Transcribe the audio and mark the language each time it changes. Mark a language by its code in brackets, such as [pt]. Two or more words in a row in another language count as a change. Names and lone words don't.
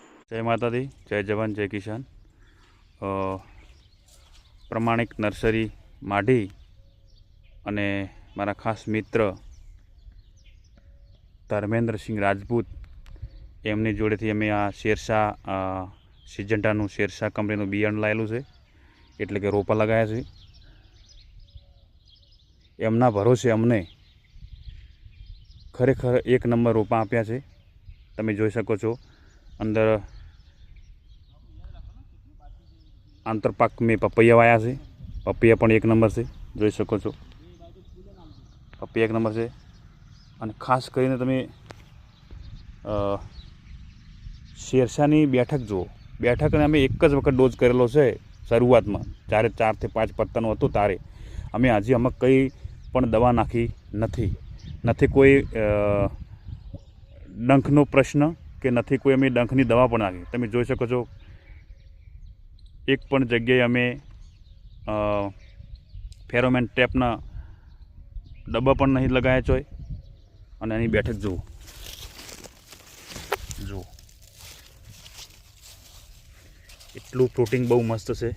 [hi] जय माता दी, जय जवान जय किसान। [gu] પ્રમાણિક નર્સરી માઢી અને મારા ખાસ મિત્ર ધર્મેન્દ્ર સિંહ રાજપૂત એમની જોડેથી અમે આ શેરશાહ સિજંટાનુ શેરશાહ કંપનીનુ બિયારણ લાવેલું છે, એટલે કે [hi] रोपा लगाया [gu] छे। એમના ભરોસે અમને ખરેખર એક નંબર રોપા આપ્યા છે। તમે જોઈ શકો છો અંદર આંતરપાક માં પપૈયા વાયા છે। પપૈયા પણ એક નંબર છે, જોઈ શકો છો પપૈયા એક નંબર છે। અને ખાસ કરીને તમે શેરશાની બેઠક જુઓ। બેઠકને અમે એક જ વખત ડોઝ કરેલો છે શરૂઆત માં, જ્યારે 4 થી 5 પત્તાનું હતું ત્યારે। અમે હજી આમાં કઈ પણ દવા નાખી નથી કોઈ ડંખનો પ્રશ્ન કે નહીં કોઈ અમે ડંખની દવા પણ નાખી। તમે જોઈ શકો છો એક પણ જગ્યાએ અમે ફેરોમેન ટેપના ડબ્બા પણ [hi] नहीं लगाया [gu] छे। અને એની બેઠક જુઓ, જુઓ એટલું પ્રોટીન બહુ મસ્ત છે।